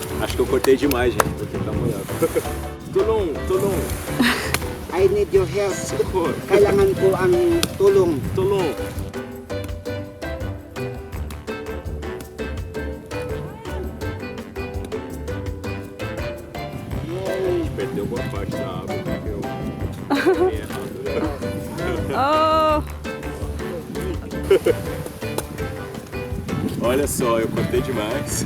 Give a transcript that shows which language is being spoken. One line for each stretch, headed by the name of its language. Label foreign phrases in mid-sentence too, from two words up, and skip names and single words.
Portuguese: acho que eu cortei demais, gente. Vou tentar molhar.
Filipino: Tulong, tulong.
English: I need your help.
Portuguese: Socorro.
Filipino: Kailangan ko ang tulong. Tulong.
Portuguese: A gente perdeu boa parte da água, porque eu cortei errado. Oh, Olha só, eu cortei demais.